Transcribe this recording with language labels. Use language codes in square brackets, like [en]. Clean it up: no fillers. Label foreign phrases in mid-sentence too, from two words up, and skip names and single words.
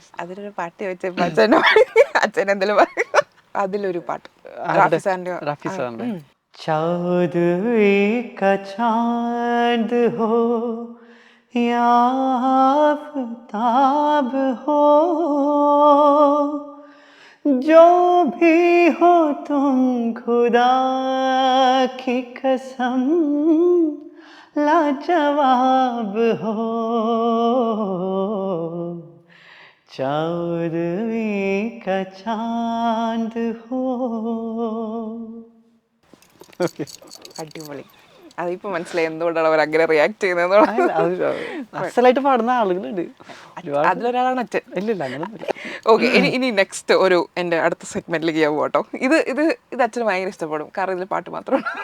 [ml] അതിലൊരു പാട്ട് വെച്ചപ്പോൾ അച്ഛൻ എന്തെങ്കിലും അതിലൊരു പാട്ട് റഫി സാറിന്റെ [hi] चौदहवीं का चाँद हो या आफ़ताब हो जो भी हो तुम खुदा की कसम लाजवाब हो चौदवी का चांद हो. [ml] അടിപൊളി. അതിപ്പോ മനസ്സിലായി എന്തുകൊണ്ടാണ് അവർ അങ്ങനെ റിയാക്ട് ചെയ്യുന്നത്. അസലായിട്ട് പാടുന്ന ആളുകളുണ്ട്, അതിലൊരാളാണ് അച്ഛൻ. ഇല്ല അങ്ങനെയൊന്നുമില്ല. ഓക്കെ, ഇനി നെക്സ്റ്റ് ഒരു എൻ്റെ അടുത്ത സെഗ്മെന്റിലേക്ക് ഞാൻ പോകട്ടോ. ഇത് അച്ഛന് ഭയങ്കര ഇഷ്ടപ്പെടും, കാരണം ഇതിൽ പാട്ട് മാത്രമാണ്.